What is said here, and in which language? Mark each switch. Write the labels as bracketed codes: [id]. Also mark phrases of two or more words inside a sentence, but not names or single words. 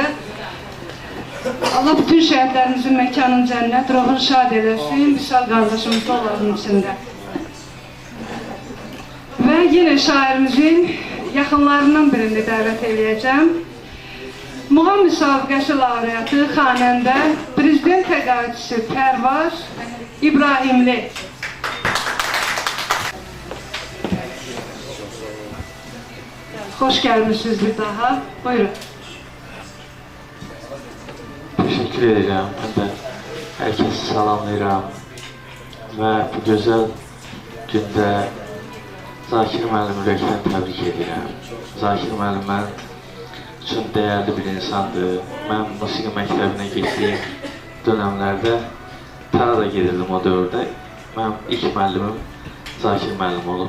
[az] Allah bütün şəhidlərimizin məkanın cənnət, ruhunu şad eləsin, Vüsal qardaşımız da onların içində. Və yenə şairimizin yaxınlarından birini dəvət eləyəcəm. Muğam müsabiqəsi laureatı, xanəndə, prezident təqaüdçüsü Pərvaz İbrahimli. [tr] Hoş gelmişsiniz bir daha. Buyurun. Teşekkür ederim. Ben de herkesi salamlayıram. Ve bu güzel günde [az] Zakir müəllim ürəkdən təbrik edirəm. Zakir müəllim mənim üçün dəyərli bir insandır. Mən musiqi məktəbinə getdiyim dönəmlərdə Tara da gedirdim o dövrdə. Mənim ilk müəllimim Zakir müəllim olub.